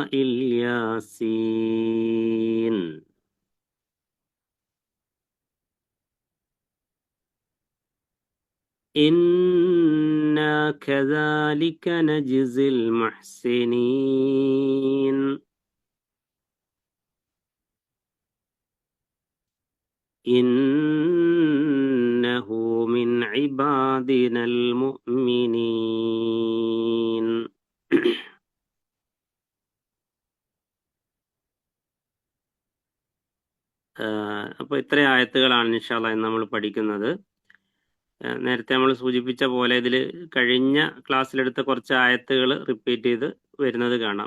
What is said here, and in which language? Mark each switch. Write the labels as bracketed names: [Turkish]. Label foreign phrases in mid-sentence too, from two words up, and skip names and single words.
[Arabic] الياسين إنا كذلك نجزي المحسنين إنه من عبادنا المؤمنين. [Malayalam] അപ്പോൾ ഇത്ര ആയത്തുകളാണ് [Arabic] إن شاء الله [Malayalam] നമ്മൾ പഠിക്കുന്നത്. നേരത്തെ നമ്മൾ സൂചിപ്പിച്ച പോലെ ഇതിൽ കഴിഞ്ഞ ക്ലാസ്സിലെടുത്ത കുറച്ച് ആയത്തുകൾ റിപ്പീറ്റ് ചെയ്ത് വരുന്നത് കാണാം.